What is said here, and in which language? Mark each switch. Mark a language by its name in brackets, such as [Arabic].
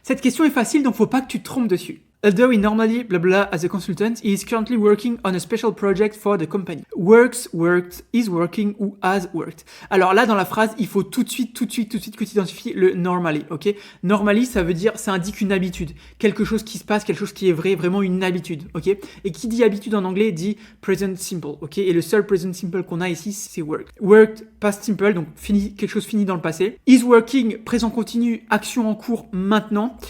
[French] Cette question est facile, donc faut pas que tu te trompes dessus. [English] Although he normally blah blah as a consultant, he is currently working on a special project for the company. Works, worked, is working ou has worked. [French] Alors là, dans la phrase, il faut tout de suite que tu identifies le normally, ok? Normally, ça veut dire, ça indique une habitude. Quelque chose qui se passe, quelque chose qui est vrai, vraiment une habitude, ok? Et qui dit habitude en anglais dit present simple, ok? Et le seul present simple qu'on a ici, c'est worked. Worked, past simple, donc fini, quelque chose fini dans le passé. Is working, présent continu, action en cours maintenant.